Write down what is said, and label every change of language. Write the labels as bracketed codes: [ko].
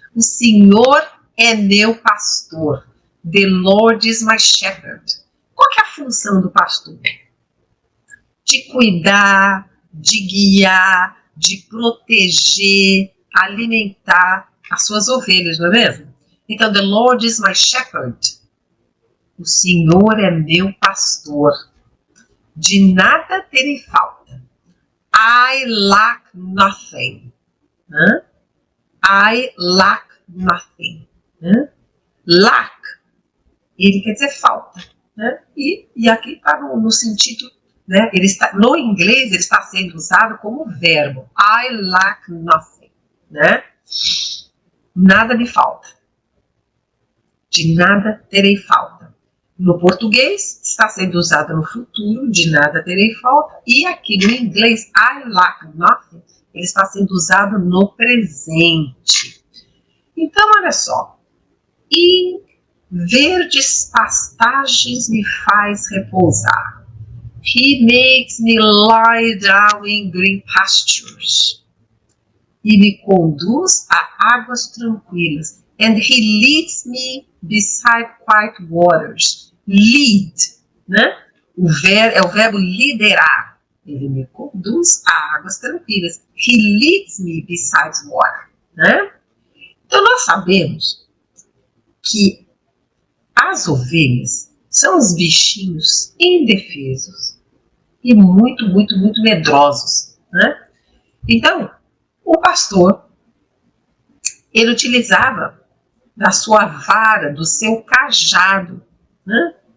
[pt] O Senhor é meu pastor. [en] The Lord is my shepherd. [pt] Qual que é a função do pastor? De cuidar, de guiar, de proteger, alimentar as suas ovelhas, não é mesmo? [en] Então, the Lord is my shepherd. [pt] O Senhor é meu pastor. De nada terei falta. [en] I lack nothing. I lack nothing. [pt] Lack, ele quer dizer falta. Né? E aqui está no sentido, né? Ele está, no inglês, ele está sendo usado como verbo. [en] I lack nothing. [pt] Né? Nada me falta. De nada terei falta. No português, está sendo usado no futuro, de nada terei falta. E aqui no inglês, [en] I lack nothing, [pt] ele está sendo usado no presente. Então, olha só. Em verdes pastagens me faz repousar. [en] He makes me lie down in green pastures. [pt] E me conduz a águas tranquilas. [en] And he leads me beside quiet waters. [pt] Lead, né? É o verbo liderar. Ele me conduz a águas tranquilas. [en] He leads me beside water, né? [pt] Então nós sabemos que as ovelhas são os bichinhos indefesos e muito, muito, muito medrosos, né? Então, o pastor, ele utilizava da sua vara, do seu cajado, né?